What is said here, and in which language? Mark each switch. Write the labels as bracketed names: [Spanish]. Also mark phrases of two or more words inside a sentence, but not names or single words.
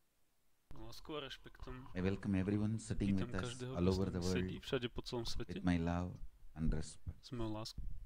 [Slovak] Láskou a rešpektom. [English] I welcome everyone sitting [Slovak] Vítam [English] with us [Slovak] každého, [English] all [Slovak] kto s [English] over the [Slovak] nami [English] world [Slovak] sedí všade po celom svete. [English] with my love and respect. [Slovak] S mojou láskou.